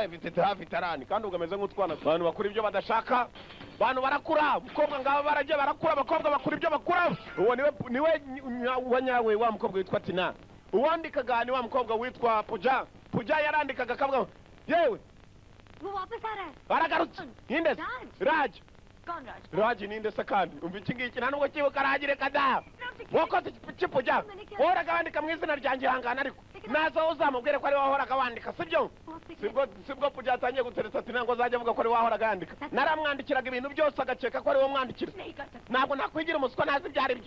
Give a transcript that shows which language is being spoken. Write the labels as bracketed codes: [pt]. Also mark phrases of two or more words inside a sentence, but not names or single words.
[rw] Mfite hafi 30, kandi ugameze nk'utwana. Abantu bakora ibyo badashaka, abantu barakura. Umukobwa ngabo baragiye barakura, abakobwa bakora ibyo bakura. Uwo niwe wanyawe wa mukobwa witwa Tina. Uwandikaga ni wa mukobwa witwa Puja. Puja yarandikaga akavuga yewe [hi] वो वापस आ रहा है. [rw] baragarutse. Ninde? Raj. [hi] कौन राज? [rw] Raj ninde se kandi? Umva iki ngiki nta nubwo kibuka Ragire kada. Wakoze Puja. Wahoraga wandika mu izina ryanjye hangana, ariko nazo uzamubwire ko ari wahoraga wandika, sibyo? Sibwo Puja atangiye guteresa Tina ngo azajya avuga ko ari wahoraga yandika. Naramwandikiraga ibintu byose agakeka ko ari wo mwandikira. Ntabwo nakwigira umuswa nazi byari byo.